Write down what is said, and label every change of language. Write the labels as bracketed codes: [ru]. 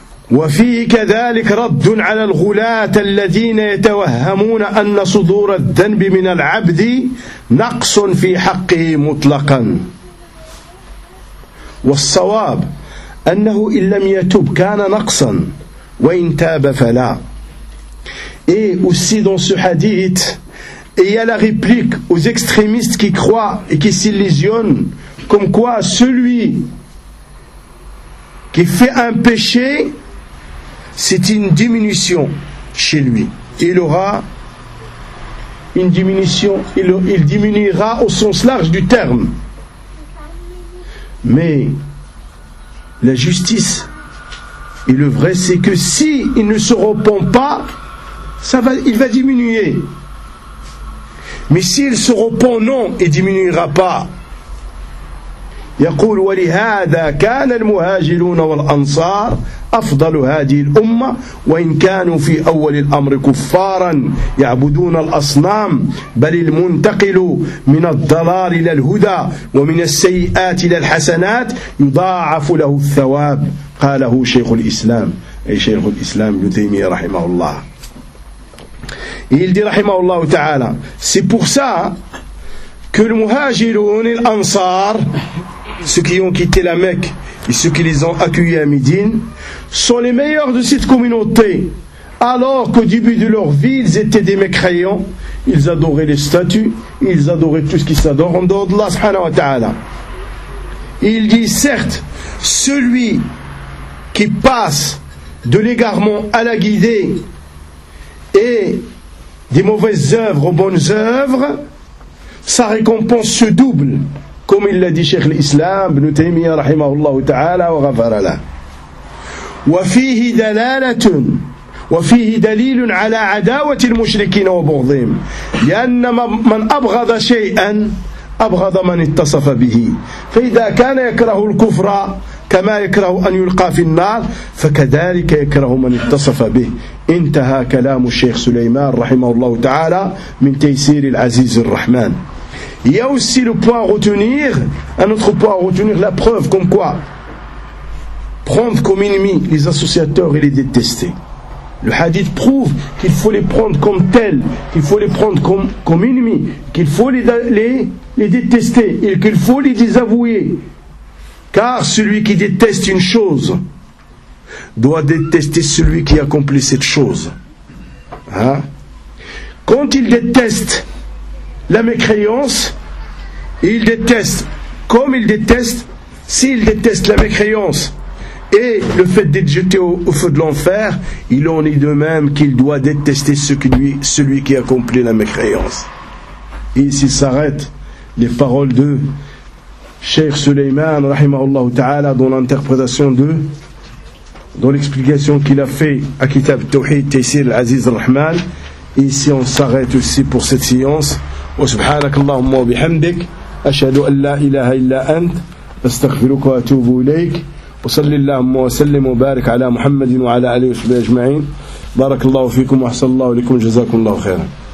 [ar] وفيه كذلك رد على الغلاة الذين يتوهمون أن صدور الذنب من العبد نقص في حقه مطلقا والصواب أنه إن لم يتوب كان نقصا وإن تاب فلا. [fr] Et aussi dans ce hadith, il y a la réplique aux extrémistes qui croient et qui s'illusionnent comme quoi celui qui fait un péché, c'est une diminution chez lui. Il aura une diminution, il diminuera au sens large du terme. Mais la justice et le vrai, c'est que si il ne se repent pas, il va diminuer. Mais s'il se repent, non, il ne diminuera pas. [ar] يقول ولهذا كان المهاجرون والأنصار أفضل هذه الأمة وإن كانوا في أول الأمر كفارا يعبدون الأصنام بل المنتقل من الضلال إلى الهدى ومن السيئات إلى الحسنات يضاعف له الثواب قاله شيخ الإسلام أي شيخ الإسلام ابن تيمية رحمه الله. [fr] Il dit [ar] رحمه الله تعالى [fr] c'est pour ça que les muhajirun et les ansar, ceux qui ont quitté la Mecque et ceux qui les ont accueillis à Médine, sont les meilleurs de cette communauté. Alors qu'au début de leur vie, ils étaient des mécréants, ils adoraient les statues, ils adoraient tout ce qui s'adore en dehors d'Allah subhanahu wa ta'ala. Il dit, certes, celui qui passe de l'égarement à la guidée et des mauvaises œuvres aux bonnes œuvres, sa récompense se double. [ar] كم الذي شيخ الإسلام ابن تيمية رحمه الله تعالى وغفر له. وفيه دلالة وفيه دليل على عداوة المشركين وبغضهم، لأن من أبغض شيئا أبغض من اتصف به، فإذا كان يكره الكفر كما يكره أن يلقى في النار فكذلك يكره من اتصف به. انتهى كلام الشيخ سليمان رحمه الله تعالى من تيسير العزيز الرحمن. [fr] Il y a aussi le point à retenir, un autre point à retenir, la preuve comme quoi prendre comme ennemis les associateurs et les détester. Le hadith prouve qu'il faut les prendre comme tels, qu'il faut les prendre comme ennemis, qu'il faut les détester et qu'il faut les désavouer. Car celui qui déteste une chose doit détester celui qui accomplit cette chose. Hein? Quand il déteste la mécréance, il déteste comme il déteste, s'il déteste la mécréance et le fait d'être jeté au feu de l'enfer, il en est de même qu'il doit détester celui qui accomplit la mécréance. Et ici s'arrêtent les paroles de Cheikh Suleyman rahimahullah ta'ala dans l'interprétation de, dans l'explication qu'il a fait à Kitab Tawhid Taysir Al-Aziz Rahman. Ici on s'arrête aussi pour cette séance. [ar] وسبحانك اللهم وبحمدك أشهد أن لا إله إلا أنت أستغفرك وأتوب إليك وصلي اللهم وسلم وبارك على محمد وعلى آله وصحبه أجمعين بارك الله فيكم وأحسن الله لكم جزاكم الله خيرا.